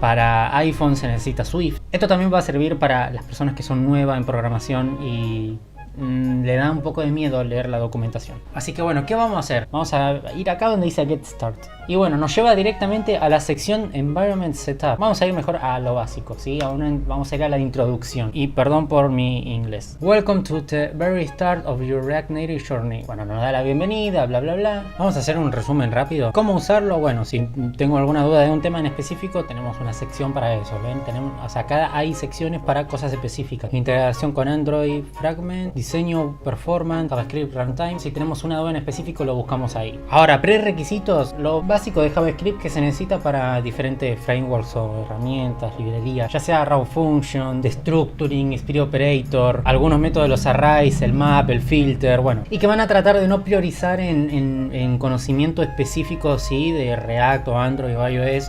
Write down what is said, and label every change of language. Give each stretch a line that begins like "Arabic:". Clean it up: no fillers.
Spanish: Para iPhone se necesita Swift. Esto también va a servir para las personas que son nuevas en programación y le da un poco de miedo leer la documentación. Así que bueno, ¿qué vamos a hacer? Vamos a ir acá donde dice Get Started. Y bueno, nos lleva directamente a la sección Environment Setup. Vamos a ir mejor a lo básico, ¿sí? Vamos a ir a la introducción. Y perdón por mi inglés.
English: Welcome to the very start of your React Native journey.
Spanish: Bueno, nos da la bienvenida, bla bla bla. Vamos a hacer un resumen rápido. ¿Cómo usarlo? Bueno, si tengo alguna duda de un tema en específico, tenemos una sección para eso. ¿Ven? O sea, acá hay secciones para cosas específicas. Integración con Android, Fragment, diseño, performance, JavaScript, runtime. Si tenemos una duda en específico, lo buscamos ahí. Ahora, prerequisitos, lo básico de JavaScript que se necesita para diferentes frameworks o herramientas, librerías, ya sea Raw Function, Destructuring, Spirit Operator, algunos métodos de los arrays, el map, el filter, bueno, y que van a tratar de no priorizar en conocimiento específico, sí, de React o Android o iOS.